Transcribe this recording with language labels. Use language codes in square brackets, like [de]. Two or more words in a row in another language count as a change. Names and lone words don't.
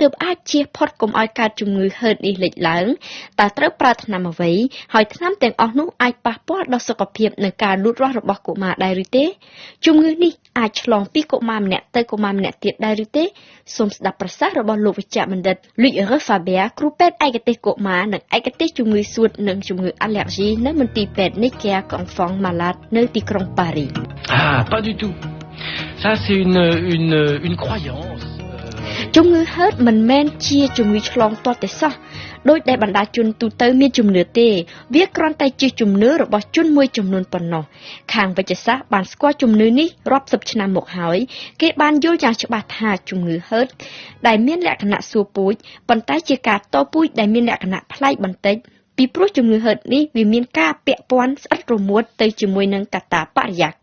[km] បអាចជៀសផុតកុំឲ្យកើតជំងឺហឺតនេះលេចឡើងតើត្រូវប្រើថ្នាំអ្វីហើយថ្នាំទាំងអស់នោះអាចប៉ះពាល់ដល់សុខភាពនិងការលូតលាស់របស់កុមារដែរឬទេជំងឺនេះអាចឆ្លងពីកុមារម្នាក់ទៅកុមារម្នាក់ទៀតដែរឬទេសូមស្ដាប់ប្រសាសន៍របស់លោកវិជ្ជបណ្ឌិត Luc Refaber គ្រូពេទ្យឯកទេសកុមារនិងឯកទេសជំងឺសួតនិងជំងឺអាឡែហ្ស៊ីនៅមន្ទីរពេទ្យ Necker Enfants Malades នៅទីក្រុងប៉ារីស [fr] Ah, pas du tout. Ça c'est une croyance. [km] ជំងឺហឺតមិនមែនជាជំងឺឆ្លងទាល់តែសោះដោយដែលបណ្ដាជនទូទៅមានជំនឿទេវាគ្រាន់តែជាជំនឿរបស់ជនមួយចំនួនប៉ុណ្ណោះខាងវិទ្យាសាស្ត្របានស្គាល់ជំនឿនេះរាប់សិបឆ្នាំមកហើយគេបានយល់យ៉ាងច្បាស់ថាជំងឺហឺតដែលមានលក្ខណៈសួរពូជប៉ុន្តែជាការតពូជដែលមានលក្ខណៈប្លែកបន្តិចពីព្រោះជំងឺហឺតនេះវាមានការពាក់ព័ន្ធស្អិតរមួតទៅជាមួយនឹងកត្តាបរិយា